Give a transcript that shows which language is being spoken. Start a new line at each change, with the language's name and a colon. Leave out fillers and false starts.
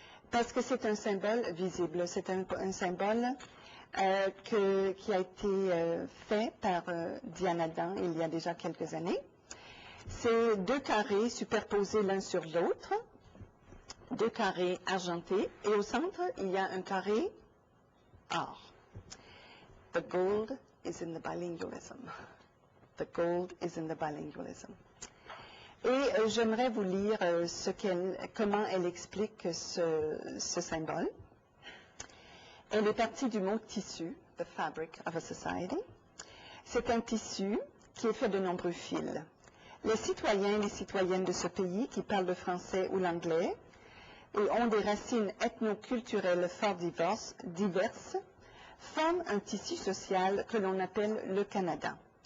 French: Parce que c'est un symbole visible, c'est un symbole qui a été fait par Diane Adam il y a déjà quelques années. C'est 2 carrés superposés l'un sur l'autre, 2 carrés argentés, et au centre, il y a un carré or.
English: The gold is in the bilingualism. The gold is in the bilingualism.
French: Et j'aimerais vous lire comment elle explique ce symbole. Elle est partie du mot tissu,
English: the fabric of a society.
French: C'est un tissu qui est fait de nombreux fils. Les citoyens et les citoyennes de ce pays qui parlent le français ou l'anglais et ont des racines ethno-culturelles fort diverses forment un tissu social que l'on appelle le Canada.